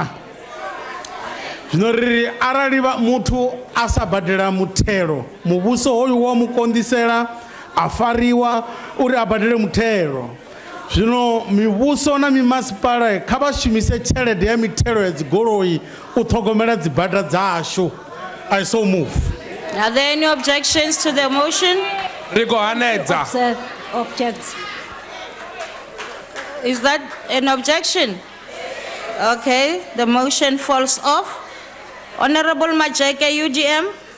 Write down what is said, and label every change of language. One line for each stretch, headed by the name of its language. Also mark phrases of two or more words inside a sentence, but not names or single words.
Venda: Zwino ri arali muthu a sa badela muthelo muvhuso hoyu wa mu konḓisela afariwa uri abadele muthelo. Zwino mivhuso na mimasipala kha vha shumise tshelede ya mithelo ya dzigoloi u ṱhogomela dzibada dzashu.
English: I so move. Are there any objections to the motion? Objects. Is that an objection? Okay, the motion falls off. Honorable Majeke, UGM.